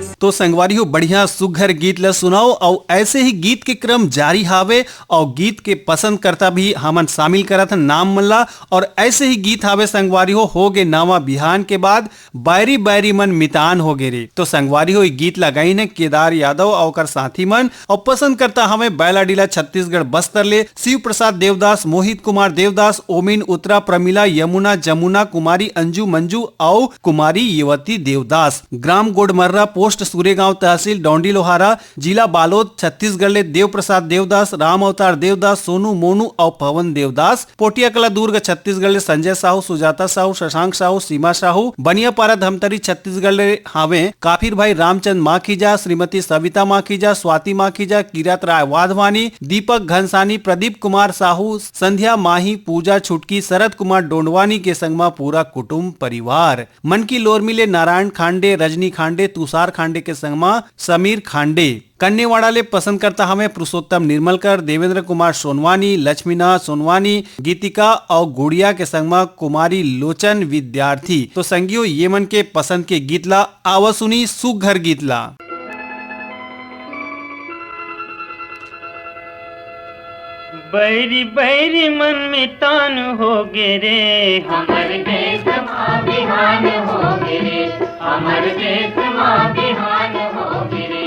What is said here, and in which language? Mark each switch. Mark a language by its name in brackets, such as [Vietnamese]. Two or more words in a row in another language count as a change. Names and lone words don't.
[Chhattisgarhi] संगवारी हो बढ़िया सुघर गीत ला सुनाओ और ऐसे ही गीत के क्रम जारी हावे और गीत के पसंद करता भी हमन शामिल करत नाम मल्ला और ऐसे ही गीत हावे संगवारी हो गे नावा बिहान के बाद बैरी बैरी मन मितान हो गे रे। तो संगवारी हो गीत लगाई ने केदार यादव और साथी मन और पसंद करता हमें बैलाडीला छत्तीसगढ़ बस्तर ले शिव प्रसाद देवदास, मोहित कुमार देवदास, ओमिन उत्तरा, प्रमिला, यमुना, जमुना, कुमारी अंजू मंजू और कुमारी युवती देवदास। ग्राम गोडमर्रा, पोस्ट सूर्यगांव, तहसील डौंडी लोहारा, जिला बालोद, छत्तीसगढ़ ले देव प्रसाद देवदास, राम अवतार देवदास, सोनू मोनू और पवन देवदास। पोटिया कला दुर्ग छत्तीसगढ़ ले संजय साहू, सुजाता साहू, शशांक साहू, सीमा साहू। बनियापारा धमतरी छत्तीसगढ़ ले हावे काफिर भाई रामचंद माखीजा, श्रीमती सविता माखीजा, स्वाति माखीजा, किरत राय वाधवानी, दीपक घनसानी, प्रदीप कुमार साहू, संध्या माही, पूजा छुटकी, शरद कुमार डोंडवानी के संगमा पूरा कुटुंब परिवार। मन की लोर मिले नारायण खांडे, रजनी खांडे, तुषार खांडे के संगमा समीर खांडे। कन्नेवाड़ा ले पसंद करता हमें पुरुषोत्तम निर्मलकर, देवेंद्र कुमार सोनवानी, लक्ष्मीनाथ सोनवानी, गीतिका और गुड़िया के संगमा कुमारी लोचन विद्यार्थी। तो संगियो ये मन के पसंद के गीत ला आवा सुनी सुघर गीत ला। बैरी बैरी मन में तान हो गे रे, हमर देश माँ बिहान हो गे रे, हमर देश माँ बिहान हो गे रे।